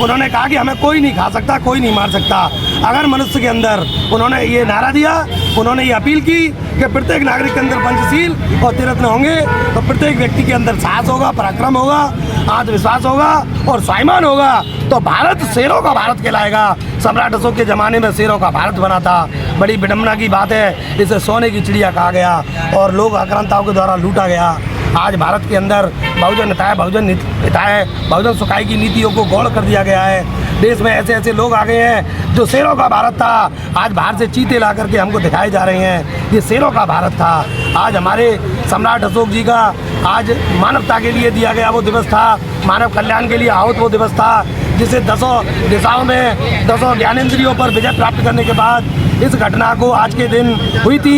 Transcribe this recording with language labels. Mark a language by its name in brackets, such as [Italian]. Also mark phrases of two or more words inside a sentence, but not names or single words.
[Hindi] उन्होंने कहा कि हमें कोई नहीं खा सकता, कोई नहीं मार सकता। अगर मनुष्य के अंदर उन्होंने ये नारा दिया, उन्होंने ये अपील की कि प्रत्येक नागरिक के अंदर पंचशील और त्रिरत्न होंगे तो प्रत्येक व्यक्ति के अंदर साहस होगा, पराक्रम होगा, आत्मविश्वास होगा और स्वाभिमान होगा तो भारत शेरों का भारत कहलाएगा। सम्राट अशोक के ज़माने में शेरों का भारत बना था। बड़ी विडम्बना की बात है, इसे सोने की चिड़िया कहा गया और लोग आक्रांताओं के द्वारा लूटा गया। आज भारत के अंदर [Sanskrit] बहुजन हिताय, बहुजन हिताय, बहुजन सुखाय [Hindi] की नीतियों को गौण कर दिया गया है। देश में ऐसे ऐसे लोग आ गए हैं जो शेरों का भारत था, आज बाहर से चीते ला करके हमको दिखाए जा रहे हैं। ये शेरों का भारत था। आज हमारे सम्राट अशोक जी का आज मानवता के लिए दिया गया वो दिवस था, मानव कल्याण के लिए आहूत वो दिवस था, जिसे 10 दिशाओं में 10 ज्ञानेंद्रियों पर विजय प्राप्त करने के बाद इस घटना को आज के दिन हुई थी।